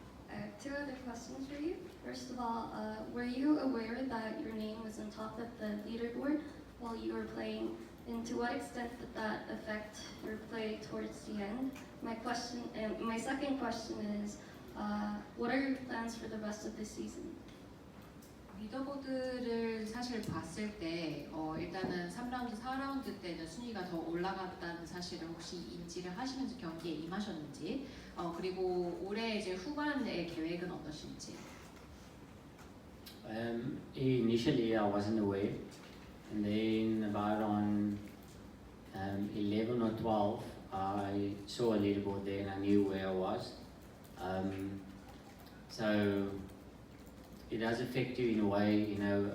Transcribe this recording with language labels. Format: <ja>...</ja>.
<en>I have two other questions for you. First of all, were you aware that your name was on top of the leaderboard while you were playing, and to what extent did that affect your play towards the end? My second question is, what are your plans for the rest of the season?</en> <ko>리더보드를 사실 봤을 때 일단은 3라운드, 4라운드 때는 순위가 더 올라갔다는 사실을 혹시 인지를 하시면서 경기에 임하셨는지, 그리고 올해 이제 후반의 계획은 어떠신지?</ko> <en>Initially I wasn't aware, and then about on 11 or 12 I saw a leaderboard there and I knew where I was. So it does affect you in a way, you know.</en>